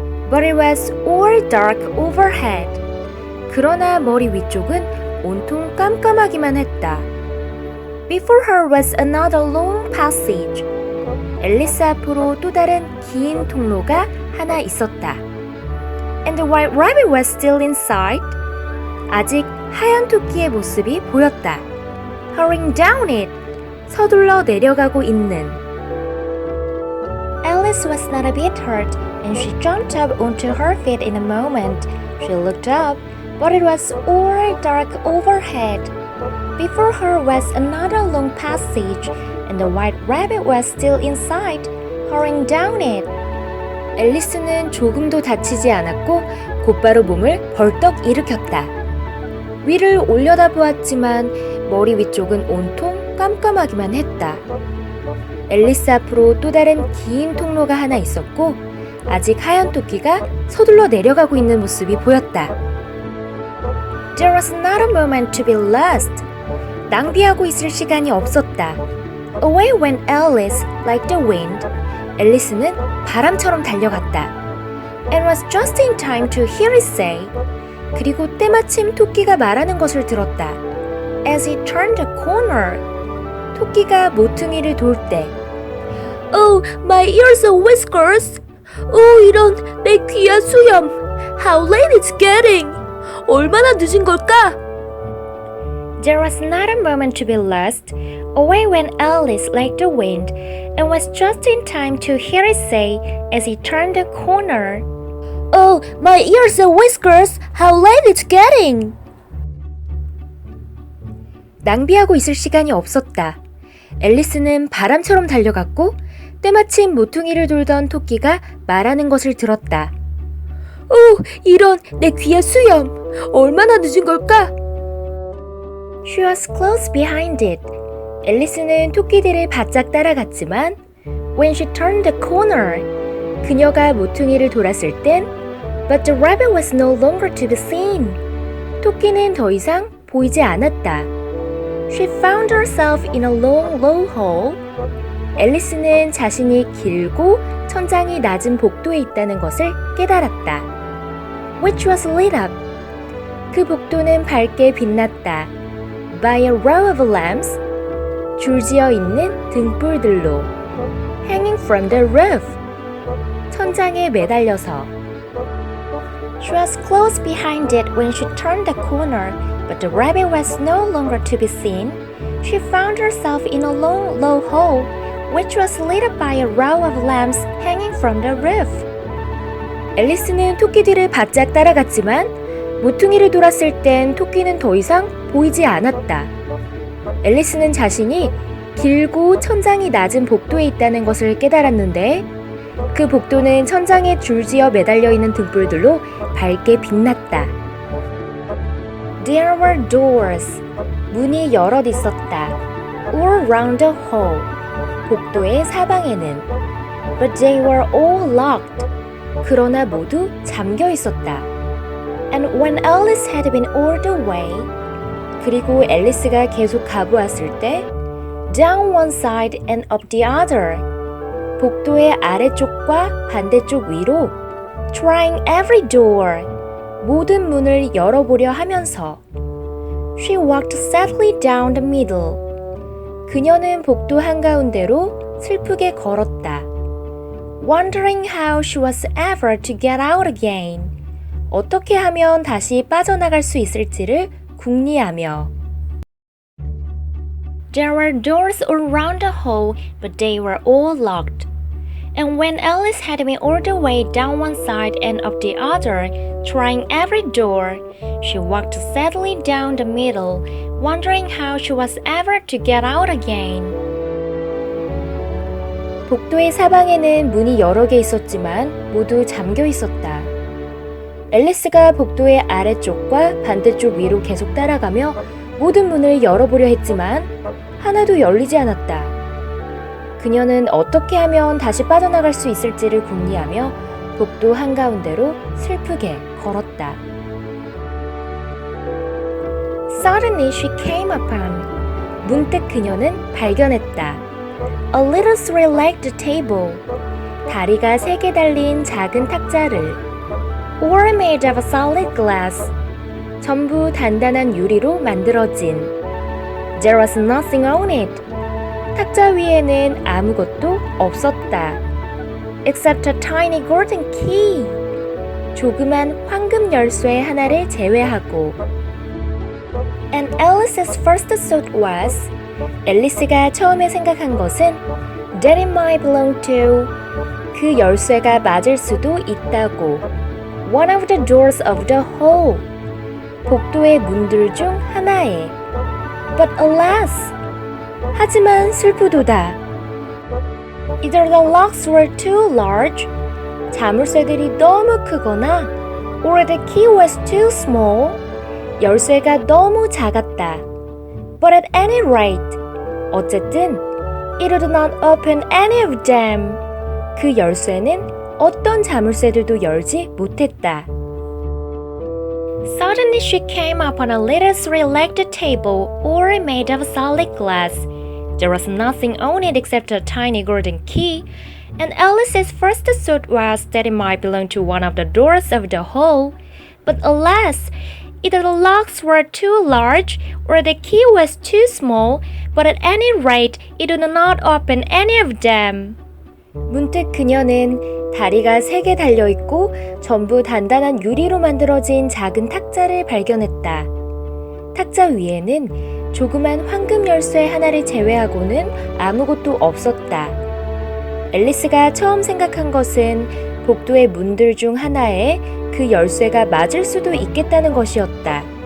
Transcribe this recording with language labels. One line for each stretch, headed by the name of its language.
English: but it was all dark overhead.
Korean: 그러나 머리 위쪽은 온통 깜깜하기만 했다.
English: Before her was another long passage.
Korean: 앨리스 앞으로 또 다른 긴 통로가 하나 있었다.
English: And the white rabbit was still in sight,
Korean: 아직 하얀 토끼의 모습이 보였다.
English: hurrying down it.
Korean: 서둘러 내려가고 있는.
English: Alice was not a bit hurt, and she jumped up onto her feet in a moment. She looked up, but it was all dark overhead. Before her was another long passage, and the white rabbit was still in sight, hurrying down it.
Korean: 앨리스는 조금도 다치지 않았고 곧바로 몸을 벌떡 일으켰다. 위를 올려다보았지만 머리 위쪽은 온통 깜깜하기만 했다. 앨리스 앞으로 또 다른 긴 통로가 하나 있었고 아직 하얀 토끼가 서둘러 내려가고 있는 모습이 보였다.
English: There was not a moment to be lost.
Korean: 낭비하고 있을 시간이 없었다.
English: Away went Alice like the wind,
Korean: 앨리스는 바람처럼 달려갔다.
English: and was just in time to hear it say,
Korean: 그리고 때마침 토끼가 말하는 것을 들었다.
English: as he turned a corner,
Korean: 토끼가 모퉁이를 돌 때,
English: Oh, my ears and whiskers!
Korean: 이런 내 귀와 수염!
English: How late it's getting!
Korean: 얼마나 늦은 걸까?
English: There was not a moment to be lost. Away went Alice like the wind, and was just in time to hear it say, as he turned the corner, Oh, my ears and whiskers! How late it's getting!
Korean: 낭비하고 있을 시간이 없었다. 앨리스는 바람처럼 달려갔고 때마침 모퉁이를 돌던 토끼가 말하는 것을 들었다. 이런 내 귀와 수염! 얼마나 늦은 걸까?
English: She was close behind it.
Korean: 앨리스는 토끼들을 바짝 따라갔지만
English: When she turned the corner,
Korean: 그녀가 모퉁이를 돌았을 땐
English: but the rabbit was no longer to be seen.
Korean: 토끼는 더 이상 보이지 않았다.
English: She found herself in a long, low hall.
Korean: 앨리스는 자신이 길고 천장이 낮은 복도에 있다는 것을 깨달았다.
English: Which was lit up.
Korean: 그 복도는 밝게 빛났다.
English: By a row of lamps.
Korean: 줄지어 있는 등불들로.
English: Hanging from the roof.
Korean: 천장에 매달려서.
English: She was close behind it when she turned the corner, but the rabbit was no longer to be seen. She found herself in a long, low hall, which was lit up by a row of lamps hanging from the roof.
Korean: 앨리스는 토끼들을 바짝 따라갔지만 모퉁이를 돌았을 땐 토끼는 더 이상 보이지 않았다. 앨리스는 자신이 길고 천장이 낮은 복도에 있다는 것을 깨달았는데 그 복도는 천장에 줄지어 매달려 있는 등불들로 밝게 빛났다.
English: There were doors.
Korean: 문이 여럿 있었다.
English: All round the hall.
Korean: 복도의 사방에는.
English: But they were all locked.
Korean: 그러나 모두 잠겨 있었다.
English: And when Alice had been all the way,
Korean: 그리고 앨리스가 계속 가보았을 때
English: down one side and up the other,
Korean: 복도의 아래쪽과 반대쪽 위로
English: trying every door,
Korean: 모든 문을 열어보려 하면서
English: she walked sadly down the middle.
Korean: 그녀는 복도 한가운데로 슬프게 걸었다.
English: Wondering how she was ever to get out again.
Korean: 어떻게 하면 다시 빠져나갈 수 있을지를 궁리하며.
English: There were doors all around the hall, but they were all locked. And when Alice had been all the way down one side and up the other, trying every door, she walked sadly down the middle, wondering how she was ever to get out again.
Korean: 복도의 사방에는 문이 여러 개 있었지만 모두 잠겨 있었다. 앨리스가 복도의 아래쪽과 반대쪽 위로 계속 따라가며 모든 문을 열어보려 했지만 하나도 열리지 않았다. 그녀는 어떻게 하면 다시 빠져나갈 수 있을지를 궁리하며 복도 한가운데로 슬프게 걸었다.
English: Suddenly she came upon.
Korean: 문득 그녀는 발견했다.
English: A little three-legged table.
Korean: 다리가 3개 달린 작은 탁자를.
English: All made of solid glass.
Korean: 전부 단단한 유리로 만들어진.
English: There was nothing on it.
Korean: 탁자 위에는 아무것도 없었다.
English: Except a tiny golden key.
Korean: 조그만 황금 열쇠 하나를 제외하고.
English: And Alice's first thought was,
Korean: 앨리스가 처음에 생각한 것은
English: that it might belong to
Korean: 그 열쇠가 맞을 수도 있다고.
English: one of the doors of the hall.
Korean: 복도의 문들 중 하나에.
English: But alas,
Korean: 하지만 슬프도다.
English: either the locks were too large,
Korean: 자물쇠들이 너무 크거나
English: or the key was too small,
Korean: 열쇠가 너무 작았다.
English: but at any rate,
Korean: 어쨌든
English: it would not open any of them.
Korean: 그 열쇠는 어떤 자물쇠들도 열지 못했다.
English: Suddenly she came upon a little three-legged table, all made of solid glass. There was nothing on it except a tiny golden key, and Alice's first thought was that it might belong to one of the doors of the hall. But alas, either the locks were too large, or the key was too small, but at any rate, it would not open any of them.
Korean: 문득 그녀는 다리가 3개 달려있고 전부 단단한 유리로 만들어진 작은 탁자를 발견했다. 탁자 위에는 조그만 황금 열쇠 하나를 제외하고는 아무것도 없었다. 앨리스가 처음 생각한 것은 복도의 문들 중 하나에 그 열쇠가 맞을 수도 있겠다는 것이었다.